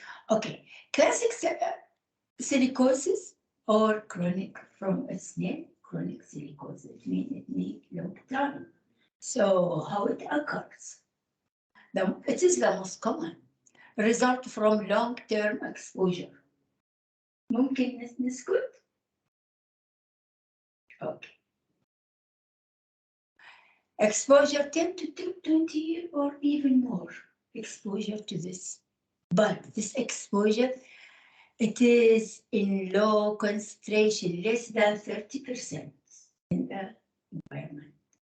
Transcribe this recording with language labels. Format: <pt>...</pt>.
<en>Okay, classic silicosis or chronic from its name, chronic silicosis, it means it needs long time. So how it occurs? It is the most common result from long-term exposure.</en> <ar>ممكن نسكت؟ Okay.</ar> <en>Exposure 10 to 20 years or even more exposure to this. But this exposure, it is in low concentration, less than 30% in the environment.</en>